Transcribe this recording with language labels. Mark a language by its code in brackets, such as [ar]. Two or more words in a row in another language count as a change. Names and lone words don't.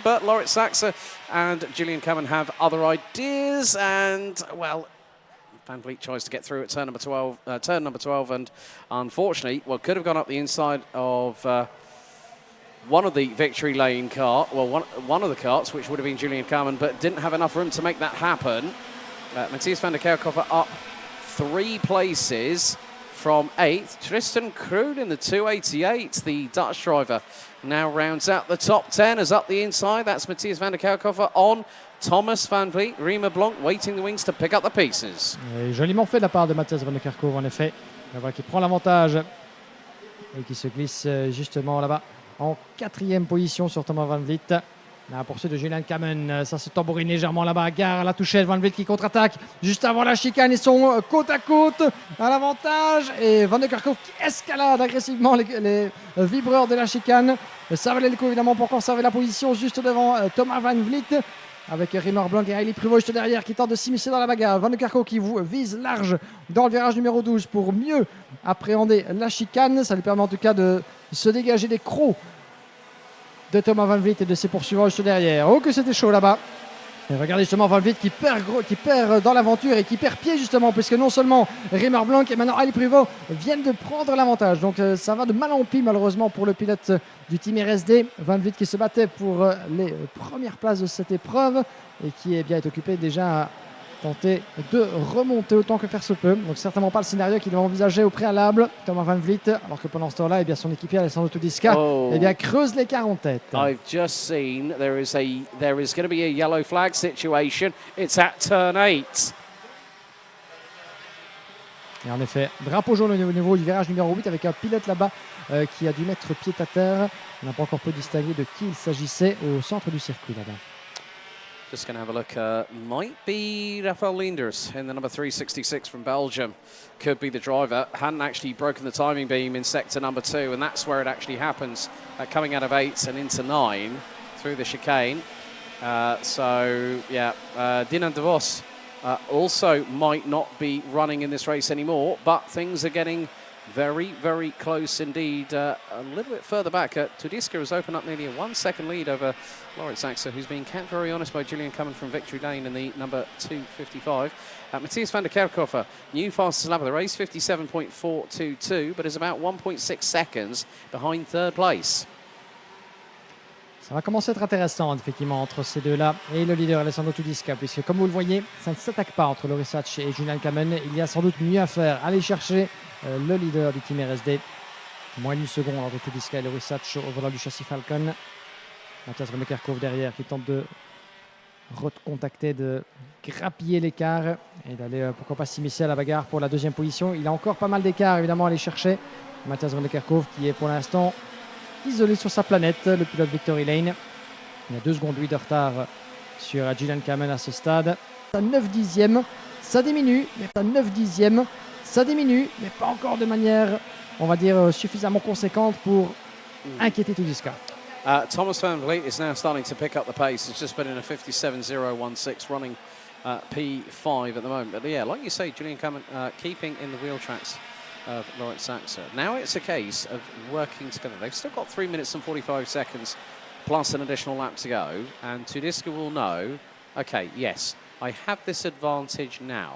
[en] But Laurits Saxe and Julian Kamen have other ideas, and, well, Van Vliet tries to get through at turn number 12, and unfortunately, well, could have gone up the inside of one of the victory lane kart, well, one of the karts, which would have been Julian Kamen, but didn't have enough room to make that happen. Matthias van der Kerkhove up 3 places from 8th. Tristan Kroon in the 288, the Dutch driver, now rounds out the top 10 as up the inside. That's Matthias van der Kerkhofer on Thomas Van Vliet. Rima Blanc waiting the wings to pick up the pieces. [fr] Et joliment fait de la part de Matthias van der Kerkhofer, en effet. Voilà, qui prend l'avantage et qui se glisse justement là-bas en 4e position sur Thomas Van Vliet. La poursuite de Julian Kamen, ça se tambourine légèrement là-bas. Gare à la touchette, Van Vliet qui contre-attaque juste avant la chicane. Ils sont côte à côte à l'avantage. Et Van der Kerkhofer qui escalade agressivement les vibreurs de la chicane. Ça valait le coup évidemment pour conserver la position juste devant Thomas Van Vliet. Avec Riemer Blanc et Hailey Pruvot juste derrière qui tentent de s'immiscer dans la bagarre. Van der Kerkhofer qui vise large dans le virage numéro 12 pour mieux appréhender la chicane. Ça lui permet en tout cas de se dégager des crocs de Thomas Van Vliet et de ses poursuivants juste derrière. Oh que c'était chaud là-bas. Et regardez justement Van Vliet qui perd dans l'aventure et qui perd pied justement, puisque non seulement Riemer Blanc et maintenant Hailey Pruvot viennent de prendre l'avantage. Donc ça va de mal en pis malheureusement pour le pilote du team RSD. Van Vliet qui se battait pour les premières places de cette épreuve et qui est occupé déjà à tenter de remonter autant que faire se peut. Donc certainement pas le scénario qu'il devait envisager au préalable, Thomas Van Vliet, alors que pendant ce temps-là, son équipier Alessandro Tudiska creuse l'écart en tête. [en] I've just seen there is going to be a yellow flag situation. It's at turn 8. [fr] Et en effet, drapeau jaune au niveau du virage numéro 8 avec un pilote là-bas qui a dû mettre pied à terre. On n'a pas encore pu distinguer de qui il s'agissait au centre du circuit là-bas. [en] Just going to have a look. Might be Rafael Leenders in the number 366 from Belgium. Could be the driver. Hadn't actually broken the timing beam in sector number 2, and that's where it actually happens, coming out of 8 and into 9 through the chicane. Dinan de Vos also might not be running in this race anymore, but things are getting very, very close indeed. A little bit further back, Tudiska has opened up nearly a 1 second lead over Lawrence Saxer, who's been kept very honest by Julian coming from Victory Lane in the number 255. Matthias van der Kerkhofer, new fastest lap of the race, 57.422, but is about 1.6 seconds behind third place. [fr] Ça va commencer à être intéressant effectivement entre ces deux-là et le leader Alessandro Tudiska, puisque comme vous le voyez, ça ne s'attaque pas entre Loris Hatch et Julian Kamen. Il y a sans doute mieux à faire, aller chercher le leader du team RSD. Moins d'une seconde entre Tudiska et Loris Hatch au volant du châssis Falcon. Matthias van der Kerkhofer derrière qui tente de recontacter, de grappiller l'écart et d'aller pourquoi pas s'immiscer à la bagarre pour la deuxième position. Il a encore pas mal d'écart évidemment à aller chercher. Matthias van der Kerkhofer qui est pour l'instant isolé sur sa planète, le pilote Victory Lane. Il y a 2 secondes de retard sur Julian Kamen à ce stade. À 9 dixièmes, ça diminue, mais à 9 dixièmes, ça diminue, mais pas encore de manière, on va dire, suffisamment conséquente pour inquiéter Tudiska. [en] Thomas Van Vliet is now starting to pick up the pace. It's just been in a 57.016 running P5 at the moment. But yeah, like you say, Julian Kamen keeping in the wheel tracks of Lawrence Saxer. Now it's a case of working together. They've still got 3 minutes and 45 seconds plus an additional lap to go, and Tudiska will know, okay, yes, I have this advantage now.